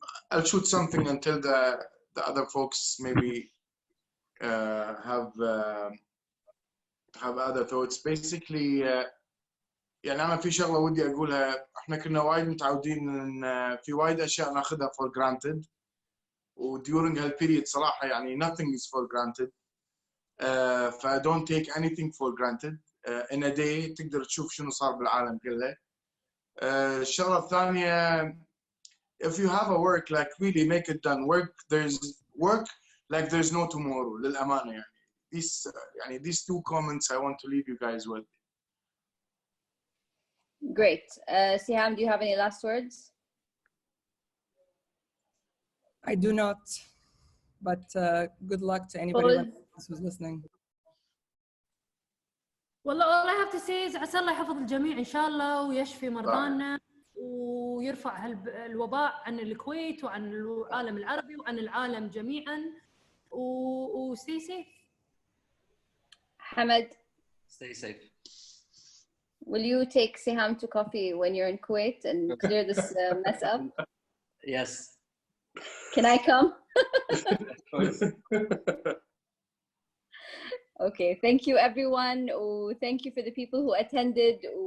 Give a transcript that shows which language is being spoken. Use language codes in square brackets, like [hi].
[en] I'll shoot something until the other folks maybe have other thoughts. [ar] Basically, يعني أنا في شغلة ودي أقولها. إحنا كنا وايد متعودين إن في وايد أشياء ناخذها [en] for granted. و during هالperiod [ar] صراحة يعني [en] nothing is for granted. ف don't take anything for granted. In a day [ar] تقدر تشوف شنو صار بالعالم كله. الشغلة الثانية, [en] if you have a work, like really make it done. There's work like there's no tomorrow. [ar] للأمانة يعني. [en] These two comments I want to leave you guys with. Great. Siham, do you have any last words? I do not, but good luck to anybody else who's listening. Well, all I have to say is [ar] عسى الله يحفظ الجميع إن شاء الله ويشفي مرضانا ويرفع الوباء عن الكويت وعن العالم العربي وعن العالم جميعا و [en] stay safe. Hamad, stay safe. Will you take Siham to coffee when you're in Kuwait and clear this mess up? Yes. Can I come? Of course. Okay, thank you everyone. Thank you for the people who attended.